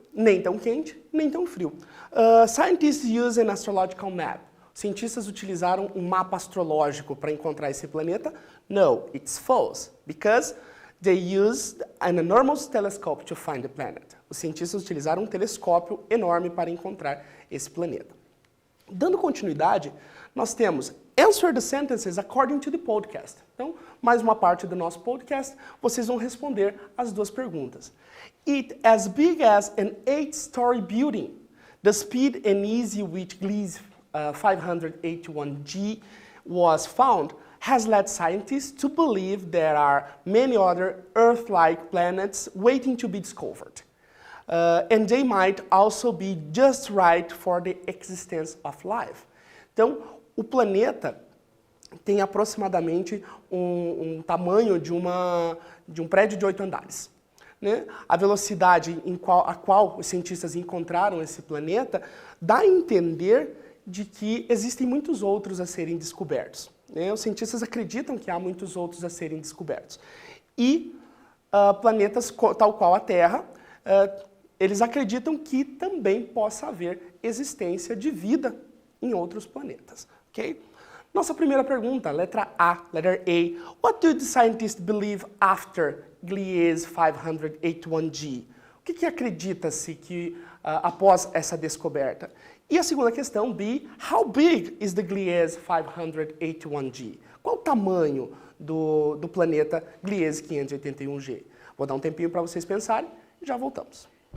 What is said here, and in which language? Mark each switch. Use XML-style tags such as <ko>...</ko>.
<pt>Nem tão quente, nem tão frio.</pt> <en>Scientists use an astrological map.</en> <pt>Cientistas utilizaram um mapa astrológico para encontrar esse planeta?</pt> <en>No, it's false, because they used an enormous telescope to find the planet.</en> <pt>Os cientistas utilizaram um telescópio enorme para encontrar esse planeta. Dando continuidade, nós temos</pt> <en>answer the sentences according to the podcast.</en> <pt>Então, mais uma parte do nosso podcast, vocês vão responder as duas perguntas.</pt> <en>It as big as an 8-story building. The speed and ease with Gliese 581G was found has led scientists to believe there are many other Earth-like planets waiting to be discovered. And they might also be just right for the existence of life.</en> <pt>Então, o planeta tem aproximadamente um tamanho de um prédio de 8 andares. Né? A velocidade a qual os cientistas encontraram esse planeta dá a entender de que existem muitos outros a serem descobertos. Né? Os cientistas acreditam que há muitos outros a serem descobertos. E planetas tal qual a Terra, eles acreditam que também possa haver existência de vida em outros planetas. Okay? Nossa primeira pergunta, letra A,</pt> <en>letter A. What do the scientists believe after Gliese 581G?</en> <pt>O que acredita-se que após essa descoberta? E a segunda questão, B,</pt> <en>how big is the Gliese 581G?</en> <pt>Qual o tamanho do planeta Gliese 581G? Vou dar um tempinho para vocês pensarem e já voltamos.</pt>